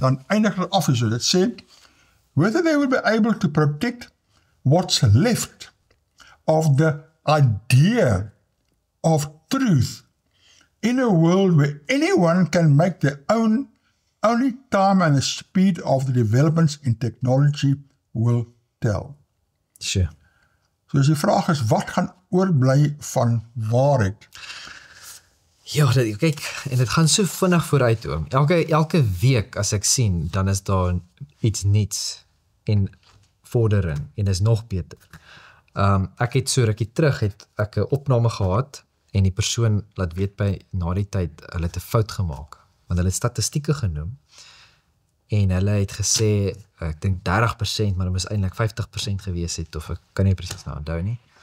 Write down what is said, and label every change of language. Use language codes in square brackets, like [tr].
[af] Dan eindig het af so, dit sê, [en] whether they will be able to protect what's left of the idea of truth in a world where anyone can make their own, only time and the speed of the developments in technology will tell. Sure. [af] So as die vraag is, wat gaan oorbly van waarheid? Ja, kyk, en dit gaan so vinnig vooruit, oom. Elke week as ek sien, dan is daar iets niets en vordering, en is nog beter. Ek het so rukkie terug, het ek 'n opname gehad, en die persoon laat weet by na die tyd, hulle het 'n fout gemaak, want hulle het statistieke genoem, en hulle het gesê, ek dink 30%, maar dit moes eintlik 50% gewees het, of ek kan nie presies nou onthou nie,